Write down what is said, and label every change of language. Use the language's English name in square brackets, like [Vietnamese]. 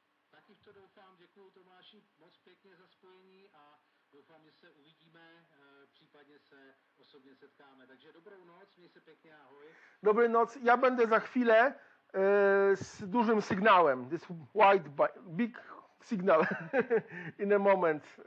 [Czech] Taky v to doufám, děkuji Tomáši moc pěkně za spojení a doufám, že se uvidíme, případně se osobně setkáme. Takže dobrou noc, měj se pěkně, ahoj. Dobrej noc, [Polish] ja będę za chwilę z dużym sygnałem. [English] This big signal in a moment.